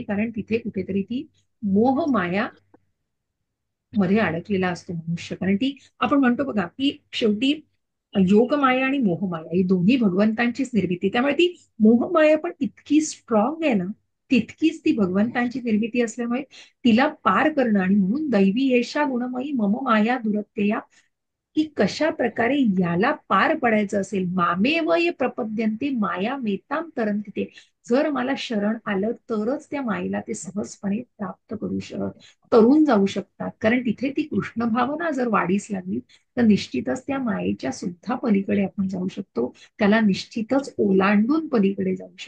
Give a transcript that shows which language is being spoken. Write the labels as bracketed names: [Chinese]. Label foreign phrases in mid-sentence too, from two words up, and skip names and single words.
[Marathi] कारण तिथे कुठेतरी ती मोह माया मध्ये अडकलेला असतो मनुष्य. कारण ती आपण म्हणतो बघा की शेवटी योगमाया आणि मोहमाया ही दोन्ही भगवंतांचीच निर्मिती, त्यामुळे ती मोहमाया पण इतकी स्ट्रॉंग आहे ना, तितकीच ती भगवंतांची निर्मिती असल्यामुळे तिला पार करणं. आणि म्हणून [Sanskrit] दैवी येशा गुणमयी मम माया दुरत्यया, [Marathi] की कशा प्रकारे याला पार पडायचं असेल, [Sanskrit] मामेव ये प्रपद्यन्ते माया मेताम तरंती ते, [Marathi] जर मला शरण आलं तरच त्या मायेला ते सहजपणे प्राप्त तरून जाऊ शकतात. कारण तिथे ती कृष्ण भावना जर वाढीस लागली तर निश्चितच त्या मायेच्या सुद्धा पलीकडे आपण जाऊ शकतो, त्याला निश्चितच ओलांडून पलीकडे जाऊ शकतो.